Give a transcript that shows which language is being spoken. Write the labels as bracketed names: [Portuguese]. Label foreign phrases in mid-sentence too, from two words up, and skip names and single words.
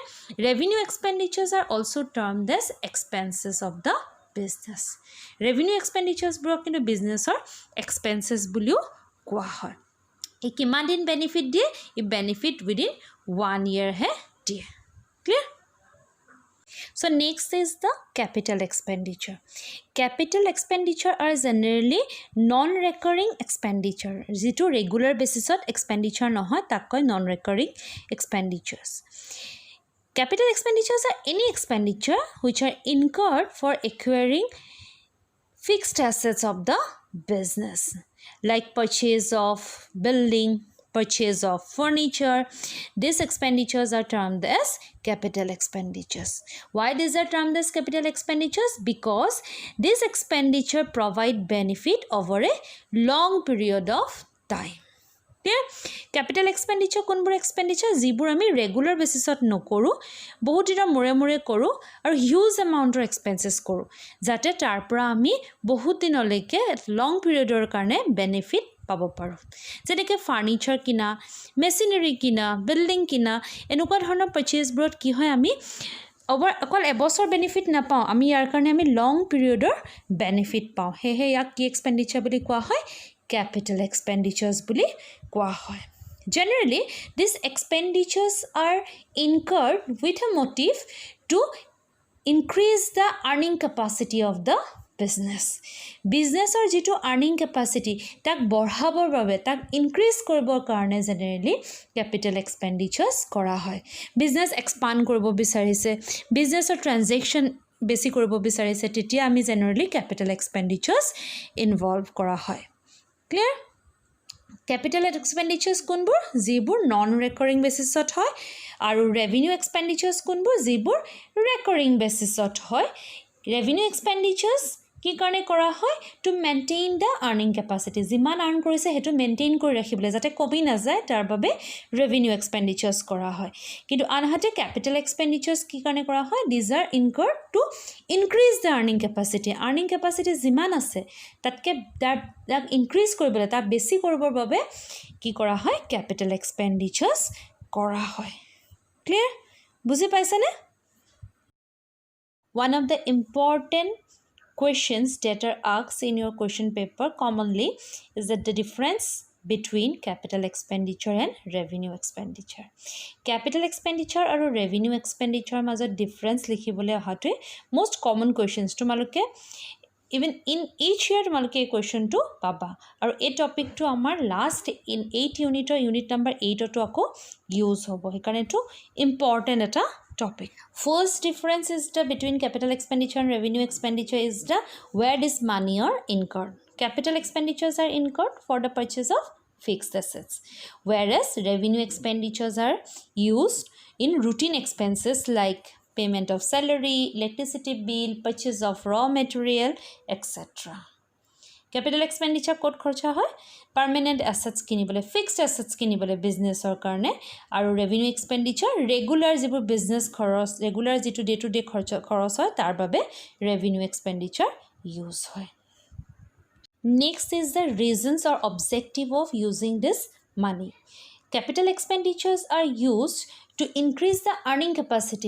[English] revenue expenditures are also termed as expenses of the business. revenue expenditures [Assamese] কিন্তু [English] business expenses [Assamese] বুলিও কোৱা হয়। ই কিমান দিন বেনিফিট দিয়ে? ই বেনিফিট [English] within 1 year [Assamese] দিয়ে। ক্লিয়াৰ? [English] So next is the capital expenditure. Capital expenditure are generally non-recurring expenditure. [Assamese] যিটো [English] regular basisত expenditure [Assamese] নহয় তাক কয় [English] non-recurring expenditures. Capital expenditures are any expenditure which are incurred for acquiring fixed assets of the business, like purchase of building, purchase of furniture. These expenditures are termed as capital expenditures. Why these are termed as capital expenditures? Because this expenditure provide benefit over a long period of time. Capital expenditure [Assamese] কোনবোৰ এক্সপেন্ডিচাৰ যিবোৰ আমি [English] regular basis [Assamese] নকৰোঁ, বহুত দিনৰ মূৰে কৰোঁ আৰু [English] huge amount expenses [Assamese] কৰোঁ, যাতে তাৰ পৰা আমি বহুত দিনলৈকে [English] long period [Assamese] কাৰণে বেনিফিট পাব পাৰোঁ। যেনেকৈ ফাৰ্নিচাৰ কিনা, মেচিনাৰী কিনা, বিল্ডিং কিনা, এনেকুৱা ধৰণৰ পাৰ্চেজবোৰত কি হয়, আমি অকল এবছৰ বেনিফিট নাপাওঁ, আমি ইয়াৰ কাৰণে আমি [English] long period benefit [Assamese] পাওঁ। সেয়েহে ইয়াক কি এক্সপেণ্ডিচাৰ বুলি কোৱা হয়? [English] Capital expenditures [Assamese] বুলি কোৱা হয়। [English] Generally, these expenditures are incurred with a motive to increase the earning capacity of the business. [Assamese] Businessৰ যিটো [English] earning capacity [Assamese] তাক বঢ়াবৰ বাবে, তাক increase কৰিবৰ কাৰণে [English] generally capital expenditures [Assamese] কৰা হয়। [English] Business expand [Assamese] কৰিব বিচাৰিছে, [English] businessৰ transaction [Assamese] বেছি কৰিব বিচাৰিছে, তেতিয়া আমি [English] generally capital expenditures involve [Assamese] কৰা হয়। Clear? [English] Capital expenditures কোনবোৰ? [Assamese] যিবোৰ [English] non recurring basis [Assamese] হয়, আৰু [English] revenue expenditures [Assamese] কোনবোৰ? যিবোৰ [English] recurring basis [Assamese] হয়। [English] revenue expenditures [Assamese] কি কাৰণে কৰা হয়? [English] to maintain the earning capacity. [Assamese] যিমান আৰ্ন কৰিছে সেইটো মেইনটেইন কৰি ৰাখিবলৈ, যাতে কমি নাযায়, তাৰ বাবে [English] revenue expenditures [Assamese] কৰা হয়। কিন্তু আনহাতে [English] capital expenditures [Assamese] কি কাৰণে কৰা হয়? [English] these are incurred to increase the earning capacity. earning capacity [Assamese] যিমান আছে তাতকৈ তাক ইনক্ৰিজ কৰিবলৈ, তাক বেছি কৰিবৰ বাবে কি কৰা হয়? [English] capital expenditures [Assamese] কৰা হয়। ক্লিয়াৰ? বুজি পাইছানে? [English] One of the important questions that are asked in your question paper commonly is that the difference between capital expenditure and revenue expenditure. Capital expenditure [Assamese] আৰু [English] revenue expenditure [Assamese] মাজত difference লিখিবলৈ অহাটোৱে [English] most common questions। [Assamese] তোমালোকে [English] even in each year [Assamese] তোমালোকে এই কুৱেশ্যনটো পাবা আৰু এই টপিকটো আমাৰ [English] last in 8 unit unit number [Assamese] 8তো আকৌ ইউজ হ'ব সেইকাৰণে এইটো ইম্পৰ্টেণ্ট এটা topic. [English] First difference is the between capital expenditure and revenue expenditure is the where this money are incurred. Capital expenditures are incurred for the purchase of fixed assets, whereas revenue expenditures are used in routine expenses like payment of salary, electricity bill, purchase of raw material, etc. Capital expenditure [Assamese] ক'ত খৰচা হয় [English] permanent assets [Assamese] কিনিবলৈ [English] fixed assets [Assamese] কিনিবলৈ বিজনেছৰ কাৰণে আৰু [English] revenue expenditure [Assamese] regular যিবোৰ বিজনেছ খৰচ regular যিটো [English] day to day [Assamese] খৰচ হয় তাৰ বাবে [English] revenue expenditure use [Assamese] হয় [English] Next is the reasons or objective of using this money. Capital expenditures are used to increase the earning capacity.